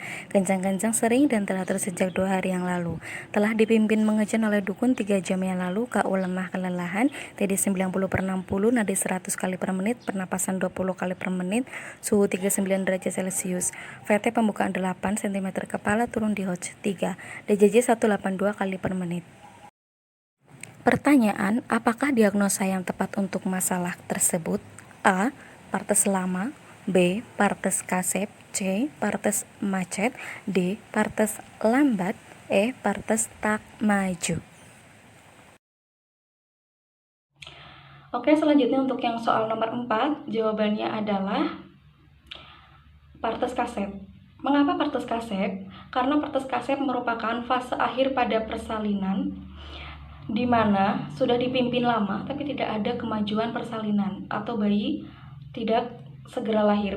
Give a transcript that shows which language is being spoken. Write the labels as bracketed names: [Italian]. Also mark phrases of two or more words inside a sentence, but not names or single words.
[Indonesian] Kencang-kencang sering dan telah sejak 2 hari yang lalu. Telah dipimpin mengejan oleh dukun 3 jam yang lalu, KO lemah kelelahan, TD 90/60, nadi 100 kali per menit, pernapasan 20 kali per menit, suhu 39 derajat Celcius. VT pembukaan 8 cm kepala turun di Hodge 3, DJJ 182 kali per menit. Pertanyaan, apakah diagnosa yang tepat untuk masalah tersebut? A. Partes lama, B. Partes kasep, C. Partes macet, D. Partes lambat, E. Partes tak maju. Oke, selanjutnya untuk yang soal nomor 4, jawabannya adalah partes kasep. Mengapa partes kasep? Karena partes kasep merupakan fase akhir pada persalinan di mana sudah dipimpin lama tapi tidak ada kemajuan persalinan atau bayi tidak segera lahir.